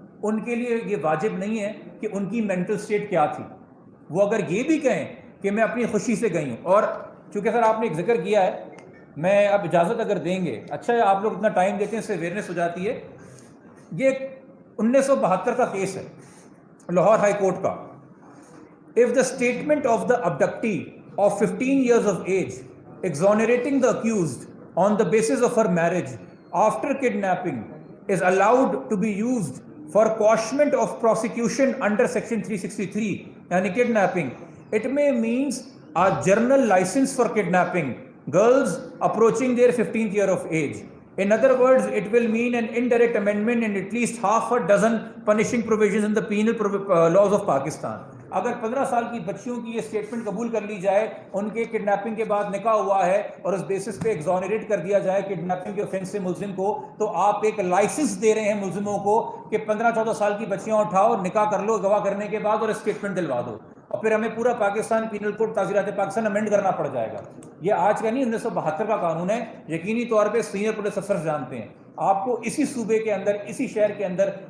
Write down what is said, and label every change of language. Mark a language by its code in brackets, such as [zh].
[ur] ان کے لیے یہ واجب نہیں ہے کہ ان کی مینٹل سٹیٹ کیا تھی. وہ اگر یہ بھی کہیں کہ میں اپنی خوشی سے گئی ہوں, اور چونکہ سر آپ نے ایک ذکر کیا ہے, میں اب اجازت اگر دیں گے, اچھا ہے آپ لوگ اتنا ٹائم دیتے ہیں, اس سے اویئرنیس ہو جاتی ہے. یہ 1972 کا کیس ہے لاہور ہائی کورٹ کا. [en] If the statement of the abductee of 15 years of age exonerating the accused on the basis of her marriage after kidnapping is allowed to be used for quashment of prosecution under section 363 yani kidnapping, it may means a general license for kidnapping girls approaching their 15th year of age. In other words, it will mean an indirect amendment in at least half a dozen punishing provisions in the penal laws of Pakistan. [ur] اگر 15 سال کی بچیوں کی یہ statement قبول کر لی جائے، ان کے کڈنیپنگ کے بعد نکاح ہوا ہے اور اس بیسس پہ ایگزونریٹ کر دیا جائے کڈنیپنگ کے اوفینس سے ملزم کو، تو آپ ایک لائسنس دے رہے ہیں ملزموں کو کہ 15-14 سال کی بچیاں اٹھاؤ، نکاح کر لو گواہ کرنے کے بعد اور اسٹیٹمنٹ دلوا دو، اور پھر ہمیں پورا Pakistan penal code تعزیرات Pakistan amend کرنا پڑ جائے گا۔ یہ آج کا نہیں، 1972 کا قانون ہے، یقینی طور پہ سینئر پولیس افسر جانتے ہیں۔ آپ کو اسی صوبے کے اندر، اسی شہر کے اندر